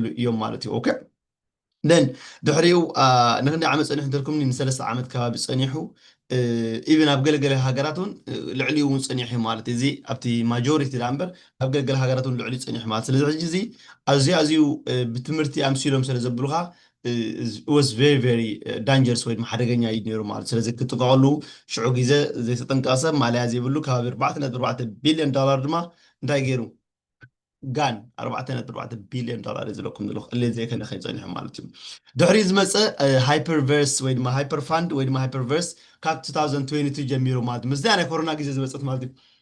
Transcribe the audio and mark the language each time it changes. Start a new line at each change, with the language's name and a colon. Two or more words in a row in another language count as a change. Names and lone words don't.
Tigrinya: እዮም ማለት እዩ
English: okay then
Tigrinya: ድሕሪኡ ንክንደይ ዓመት ፀኒሑ እንተልኩም ንሰለስተ ዓመት ከባቢ ፀኒሑ ኢቨን ኣብ ገለገለ ሃገራት እውን ልዕሊኡ እውን ፀኒሑ ማለት እዚ ኣብቲ ማጆሪቲ ዳ እምበር ኣብ ገለገለ ሃገራት እውን ልዕሊኡ ፀኒሑ ማለት ስለዚ ሕጂ እዚ ኣዝዩ ኣዝዩ ብትምህርቲ ኣምሲሎም ስለ ዘብሉካ
English: was very very dangerous
Tigrinya: ወይ ድማ ሓደገኛ እዩ ነይሩ ማለት ስለዚ ክትጥቀቐሉ ሽዑ ግዜ ዘይተጠንቀቐ ሰብ ማልያ ዘይብሉ ከባቢ 4.4 ቢልዮን ዶላር ድማ እንታይ ገይሩ ጋን 4.4 ቢልዮን ዶላር ዝለኩም ዘለኹ ቅሌት ዘይከነ ከይፀኒሑ ማለት እዩ ድሕሪ ዝመፀ ሃይፐርቨርስ ወይ ድማ ሃይፐር ፋንድ ወይ ድማ ሃይፐርቨርስ ካብ 2022 ጀሚሩ ማለት እዩ ምስዳ ናይ ኮሮና ግዜ ዝመፀት ማለት እዩ